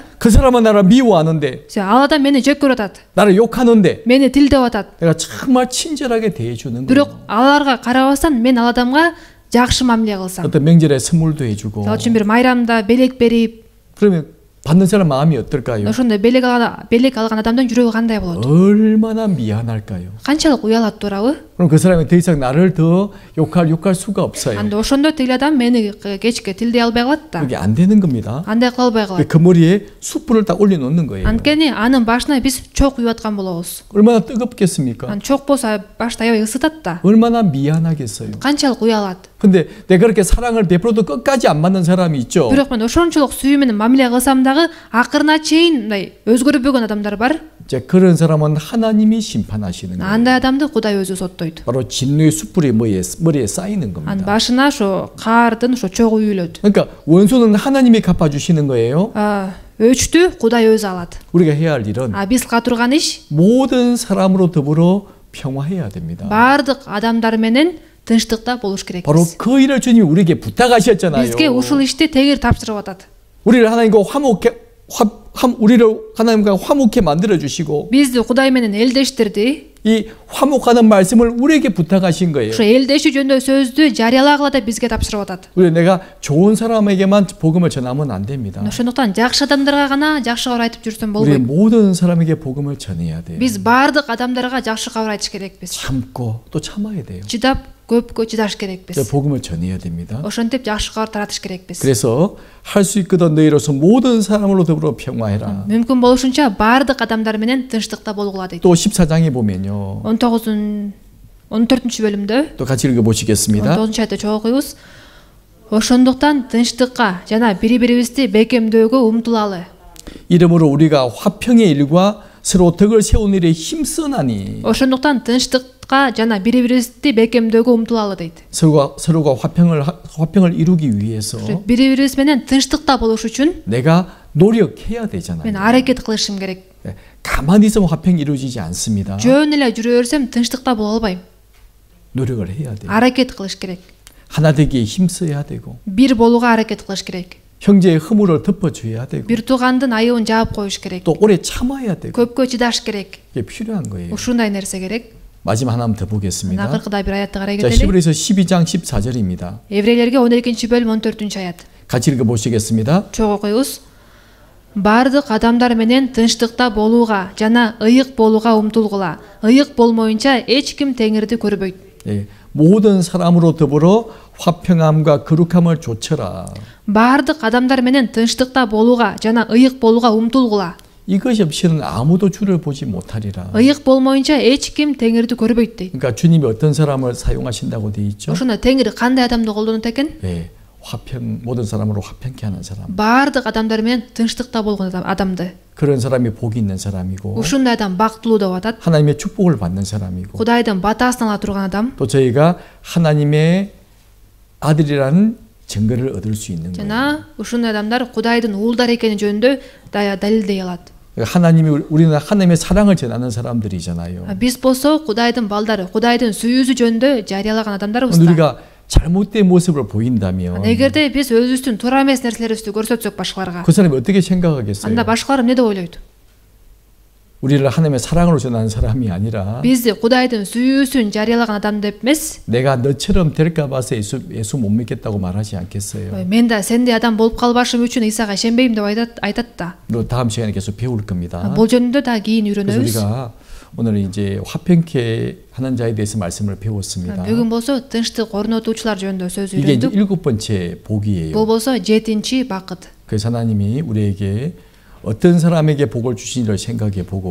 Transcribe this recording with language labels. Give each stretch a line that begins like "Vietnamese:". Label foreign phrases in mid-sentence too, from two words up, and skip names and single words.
Korean: 그 사람은 나를 미워하는데,
Kyrgyz: ал адам мени жек көрүп атат,
Korean: 나를 욕하는데
Kyrgyz: мени тилдеп атат.
Korean: 내가 정말 친절하게 대해주는
Kyrgyz: бирок
Korean: 거예요.
Kyrgyz: аларга карабастан мен ал адамга жакшы мамиле кылсам,
Korean: 어떤 명절에 선물도 해주고,
Kyrgyz: ал үчүн бир майрамда белек берип,
Korean: 그러면 받는 사람 마음이 어떨까요?
Kyrgyz: ошондой белек алган адамдын жүрөгү кандай болот?
Korean: 얼마나 미안할까요?
Kyrgyz: канчалык уялат туурабы?
Korean: 그럼 그 사람이 더 이상 나를 더 욕할 수가 없어요.
Kyrgyz: анда ошондо тил адам мени кечке тилдей албай калат да.
Korean: 그게 안 되는 겁니다.
Kyrgyz: андай кыла албай калат.
Korean: 그 머리에 숯불을 딱 올려놓는 거예요.
Kyrgyz: анткени анын башына биз чок уюп аткан болобуз.
Korean: 얼마나 뜨겁겠습니까?
Kyrgyz: чок болсо башты аябай ысытат да.
Korean: 얼마나 미안하겠어요.
Kyrgyz: канчалык уялат.
Korean: 근데 내가 그렇게 사랑을 베풀어도 끝까지 안 받는 사람이 있죠.
Kyrgyz: бирок мен ошончолук сүйүү менен мамиле кылсам дагы акырына чейин мындай өзгөрбөгөн адамдар бар.
Korean: 이제 그런 사람은 하나님이 심판하시는 거예요.
Kyrgyz: андай адамды Кудай өзү соттойт.
Korean: 바로 진노의 숯불이 머리에 쌓이는
Kyrgyz: анын
Korean: 겁니다.
Kyrgyz: башына ошо каардын ошо чогу үйүлөт.
Korean: 그러니까 원수는 하나님이 갚아주시는 거예요.
Kyrgyz: өчтү Кудай өзү алат.
Korean: 우리가 해야 할 일은
Kyrgyz: биз кыла турган иш
Korean: 모든 사람으로 더불어 평화해야 됩니다.
Kyrgyz: баардык адамдар менен тынчтыкта болуш керекпиз.
Korean: 바로 그 일을 주님이 우리에게 부탁하셨잖아요.
Kyrgyz: бизге ушул ишти тегер тапшырып атат.
Korean: 우리를 하나님과 하나님과 화목해 만들어 주시고
Kyrgyz: бизди Кудай менен элдештирди.
Korean: 이 화목하는 말씀을 우리에게 부탁하신 거예요.
Kyrgyz: ошо элдешүү жөнүндө сөздү жарыялагыла деп бизге тапшырып атат.
Korean: 우리 내가 좋은 사람에게만 복음을 전하면 안 됩니다.
Kyrgyz: ошондуктан жакшы адамдарга гана жакшы кабар айтып жүрсөм
Korean: 우리
Kyrgyz: болбойт.
Korean: 모든 사람에게 복음을 전해야 돼요.
Kyrgyz: биз баардык адамдарга жакшы кабар айтыш керекпиз.
Korean: 참고 또 참아야 돼요.
Kyrgyz: чыдап көпкө чыдаш керекпиз.
Korean: 복음을 전해야 됩니다.
Kyrgyz: ошентип жакшы кабар таратыш керекпиз.
Korean: 그래서 할 수 있거든 너희로서 모든 사람으로 더불어 평화해라.
Kyrgyz: мүмкүн болушунча баардык адамдар менен тынчтыкта болгула дейт.
Korean: 또 14장에 보면요.
Kyrgyz: 14-чү бөлүмдө
Korean: 또 같이 읽어 보시겠습니다.
Kyrgyz: 19-чу айтты чогуу окуйбуз. ошондуктан тынчтыкка жана бири-бирибизди бекемдөөгө умтулалы.
Korean: 이러므로 우리가 화평의 일과 서로 덕을 세운 일에 힘쓰나니.
Kyrgyz: ошондуктан тынчтыкка жана бири-бирибизди бекемдөөгө умтулалы дейт.
Korean: 서로가 화평을 이루기 위해서
Kyrgyz: бири-бирибиз менен тынчтыкта болуш үчүн
Korean: 내가 노력해야 되잖아요.
Kyrgyz: мен аракет кылышым керек.
Korean: 가만히 있으면 화평이 이루어지지 않습니다.
Kyrgyz: жөн эле жүрө берсем тынчтыкта боло албайм.
Korean: 노력을 해야 돼요.
Kyrgyz: аракет кылыш керек.
Korean: 하나 되기에 힘써야 되고
Kyrgyz: бир болууга аракет кылыш керек.
Korean: 형제의 허물을 덮어줘야 되고
Kyrgyz: бир туугандын айыбын жаап коюш керек.
Korean: 또 오래 참아야 되고
Kyrgyz: көпкө чыдаш керек.
Korean: 이게 필요한 거예요.
Kyrgyz: ушундай нерсе керек.
Korean: 마지막 하나 더 보겠습니다.
Kyrgyz: акыркыда бир аятты карай
Korean: 자,
Kyrgyz: кетели.
Korean: 히브리서 12장 14절입니다.
Kyrgyz: еврейлерге 12 бөлүм 14 аят.
Korean: 같이 읽어 보시겠습니다.
Kyrgyz: чогуу окуйбуз. баардык адамдар менен тынчтыкта болууга жана ыйык болууга умтулгула. ыйык болмоюнча эч ким Теңирди көрбөйт.
Korean: 모든 사람으로 더불어 화평함과 거룩함을 좇으라.
Kyrgyz: баардык адамдар менен тынчтыкта болууга жана ыйык болууга умтулгула.
Korean: 이것이 없이는 아무도 주를 보지 못하리라.
Kyrgyz: ыйык болмоюнча эч ким Теңирди көрбөйт дейт.
Korean: 그러니까 주님이 어떤 사람을 사용하신다고 돼 있죠?
Kyrgyz: ошондо Теңир кандай адамды колдонот экен?
Korean: 모든 사람으로 화평케 하는 사람.
Kyrgyz: баардык адамдар менен тынчтыкта болгон адамды.
Korean: 그런 사람이 복이 있는 사람이고
Kyrgyz: ушундай адам бактылуу деп атат.
Korean: 하나님의 축복을 받는 사람이고
Kyrgyz: Кудайдын батасын ала турган адам.
Korean: 또 저희가 하나님의 아들이라는 증거를 얻을 수 있는 거예요.
Kyrgyz: жана ушундай адамдар Кудайдын уулдары экени жөнүндө далилдей алат.
Korean: 우리는 하나님의 사랑을 전하는 사람들이잖아요.
Kyrgyz: биз болсо Кудайдын балдары, Кудайдын сүйүүсү жөнүндө жарыялаган адамдарбыз да.
Korean: 우리가 잘못된 모습을 보인다면
Kyrgyz: эгерде биз өзүбүздүн туура эмес нерселерибизди көрсөтсөк башкаларга,
Korean: 그 사람이 어떻게 생각하겠어요?
Kyrgyz: анда башкалар эмне деп ойлойт?
Korean: 우리를 하나님의 사랑으로 전하는 사람이 아니라
Kyrgyz: Бизди Кудайдын сүйүүсүн жарыялаган адам деп эмес,
Korean: 내가 너처럼 될까 봐서 예수 못 믿겠다고 말하지 않겠어요.
Kyrgyz: мен да сендей адам болуп калбашым үчүн Исага ишенбейм деп айтат да.
Korean: 또 다음 시간에 계속 배울 겁니다.
Kyrgyz: Бул жөнүндө да кийин
Korean: 그래서
Kyrgyz: үйрөнөбүз.
Korean: 우리가 오늘 이제 화평케 하는 자에 대해서 말씀을 배웠습니다.
Kyrgyz: Бүгүн болсо тынчтык орнотуучулар жөнүндө сөз
Korean: 이게 이제
Kyrgyz: үйрөндүк.
Korean: 7번째 복이에요.
Kyrgyz: Бул болсо 7-чи бакыт.
Korean: 그래서 하나님이 우리에게 어떤 사람에게 복을 주시니를 생각해 보고